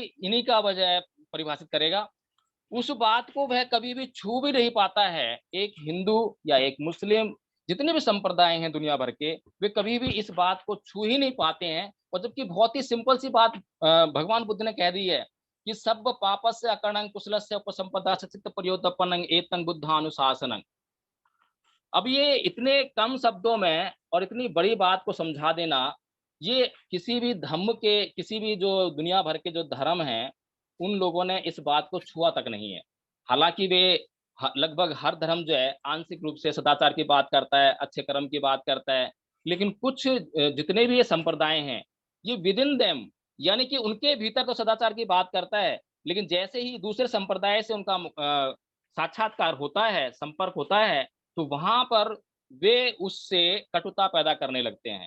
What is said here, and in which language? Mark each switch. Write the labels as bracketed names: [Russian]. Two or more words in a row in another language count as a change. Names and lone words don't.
[Hindi] इन्हीं का वजह परिभाषित करेगा। उस बात को वह कभी भी छू भी नहीं पाता है। एक हिंदू या एक मुस्लिम, जितने भी संप्रदाय हैं दुनिया भर के, वे कभी भी इस बात को छू ही नहीं पाते हैं। और जबकि बहुत ही सिंपल सी बात भगवान बुद्ध ने कह दी है कि [Pali] सब पापस्य अकर्णं कुशलस्य उपसंपदा चित्त प्रयोतपनं एतं बुद्धानुशासनं। [Hindi] अब ये इतने कम शब्दों में और इतनी बड़ी बात को समझा देना, ये किसी भी धर्म के, किसी भी जो दुनिया भर के जो धर्म हैं, उन लोगों ने इस बात को छुआ तक नहीं है। हालांकि वे लगभग हर धर्म जो है आंशिक रूप से सदाचार की बात करता है, अच्छे कर्म की बात करता है, लेकिन कुछ जितने भी ये संप्रदाय हैं, ये [English] with in them, [Hindi] यानी कि उनके भीतर तो सदाचार की बात करता है, लेकिन जैसे ही दूसरे संप्रदाय से उनका साक्षात्कार होता है, संपर्क होता है, तो वहां पर वे उससे कटुता पैदा करने लगते हैं।